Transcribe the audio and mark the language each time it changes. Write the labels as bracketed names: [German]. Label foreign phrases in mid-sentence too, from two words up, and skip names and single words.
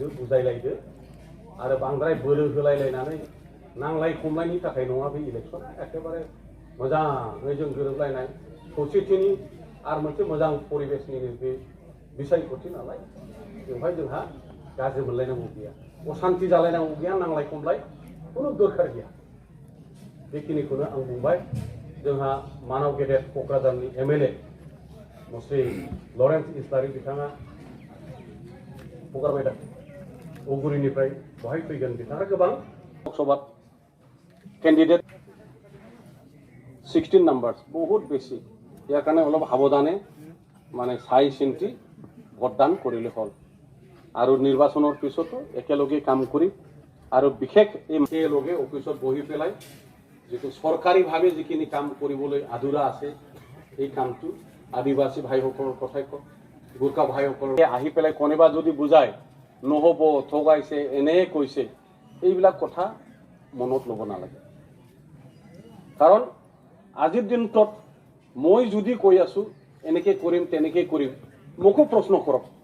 [Bodo] बुजायलायदो आरो बांद्राय बोलो होलायलायनानै नांलाय खमलायनि थाखाय नङा बे इलेक्सन एखेबारे मोजाङै जों गोरोबलायनाय खौसेथिनि आरो मोनसे मोजां परिबेसनि बे बिसायख'थि नालाय बेवहाय जोंहा गाज्रि मोनलायनांगौ गैया अशान्ति जालायनांगौ गैया नांलाय खमलाय खुनु दरखार गैया बेखिनिखौनो आं बुंबाय जोंहा मानव गेदेर क'क्राझारनि एमएलए मुस्रि लरेन्स इस्लारि बिथाङा हगारबाय दा औगुरिनिफ्राय बहाय फैगोन बिथाङा गोबां लोकसभा कैंडिडेट [Assamese] 16 নাম্বারস বহুত বেশি ইয়াৰ কাৰণে অলপ সাৱধানে মানে চাই চিন্তি ভোটদান কৰিলে হ'ল আৰু নিৰ্বাচনৰ পিছতো একেলগে কাম কৰি আৰু বিশেষ একেলগে অফিচত বহি পেলাই যেটো সরকারিভাবে যিখিনি কাম কৰিবলৈ আধুৰা আছে এই কামটো আদিবাসী ভাইসকলৰ কথাই গোৰ্খা ভাইসকল আহি পেলাই কোনোবা যদি বুজায় নহ'ব ঠগাইছে এনে কৈছে এইবিলাক কথা মনত ল'ব নালাগে কাৰণ আজিৰ দিনটোত মই যদি কৈ আছো এনেকে কৰিম তেনেকে কৰিম মোকো প্ৰশ্ন কৰক